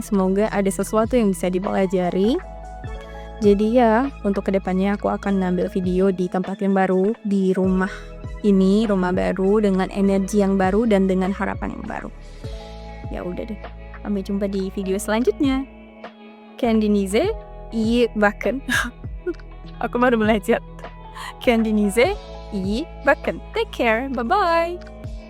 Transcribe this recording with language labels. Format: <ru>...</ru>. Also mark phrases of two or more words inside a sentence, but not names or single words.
<id>Semoga ada sesuatu yang bisa dipelajari. Jadi ya, untuk kedepannya aku akan ngambil video di tempat yang baru, di rumah ini, rumah baru dengan energi yang baru dan dengan harapan yang baru. Ya udah deh, sampai jumpa di video selanjutnya.</id> <tr>Kendinize iyi bakın.</tr> <id>Aku baru belajar.</id> <tr>Kendinize iyi bakın.</tr> <en>Take care, bye bye.</en>